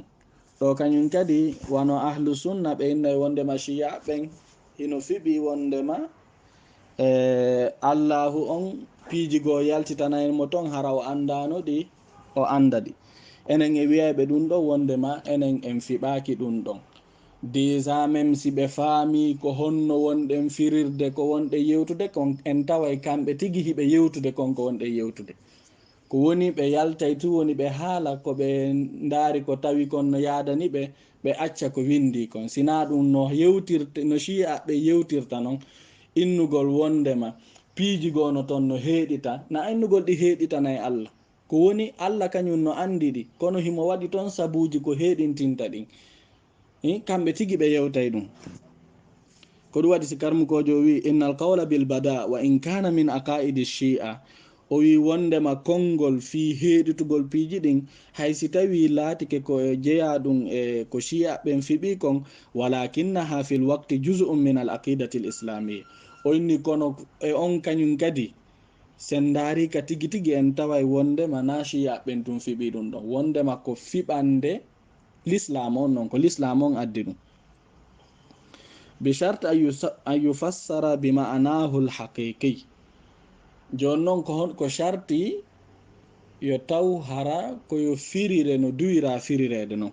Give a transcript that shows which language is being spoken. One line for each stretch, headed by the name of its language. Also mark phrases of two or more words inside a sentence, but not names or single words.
Fula: ɗo kañum kadi wano ahlu sunna ɓe innayi wondema shiya ɓen hino fiɓi wondema allahu on piijigo yaltitanayen mo ton hara o andano ɗi o anda ɗi. enen e wiyaɓe ɗum ɗo wondema enen en fiɓaki ɗum ɗon
French: déjà même si
Fula: ɓe faami ko honno wonɗen firirde ko wonɗe yewtude kon, en taway kamɓe tigi hiɓe yewtude kon ko wonɗe yewtude. ko woni ɓe yaltay tu woni ɓe haala ko ɓe ndaari ko tawi kon no yaadani ɓe, ɓe acca ko windi kon. sina ɗum no yewtirte no shi'a ɓe yewtirta noon, innugol wondema piijigono ton no heeɗita, na innugol ɗi heeɗitana e allah. ko woni allah kañum no andi ɗi, kono himo waɗi ton sabuji ko heeɗintinta ɗin. kamɓe tigi ɓe yewtay ɗum. ko ɗum waɗi si karmukojo wi
Arabic: إن القول بالبداء وإن كان من عقائد الشيعة,
Fula: o wi wondema konngol fi heeɗitugol piiji ɗin haysi tawi laatike ko jeeya ɗum e ko shi'a ɓen fiɓi kon,
Arabic: ولكنه في الوقت جزء من العقيدة الإسلامية.
Fula: o inni kono e on kañum kadi sen daari ka tigi tigi en taway wondema na shi'a ɓen tum fiɓi ɗum ɗon, wondema ko fiɓande l'islam on noon, ko l'islam on addi ɗum.
Arabic: بشرط أن يفسر بمعناه الحقيقي,
Fula: joni noon ko sharti yo taw hara koyo firire no duwira firirede noon.